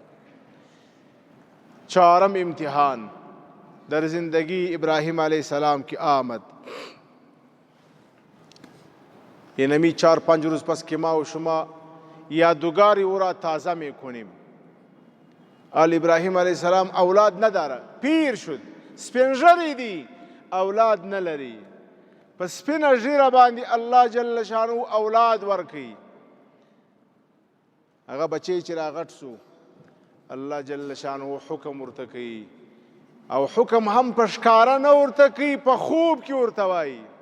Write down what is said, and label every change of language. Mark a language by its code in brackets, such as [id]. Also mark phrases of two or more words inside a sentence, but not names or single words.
[fa] چهارم امتحان در زندگی ابراهیم [ar] علیه السلام [fa] کی آمد. اینمی 4-5 روز پس که ما و شما یادگاری او را تازه میکنیم. ابراهیم [ar] علیه السلام [fa] اولاد نداره، پیر شد، [ps] سپینږیری دی، اولاد نلري. په سپینه ږیره باندې الله [ar] جل شانه [ps] اولاد ورکوي. هغه بچی چې راغټ سو الله [ar] جل شانه [ps] حکم ورته کوي، او حکم هم په ښکاره نه ورته کوي، په خوب کې ورته وایي.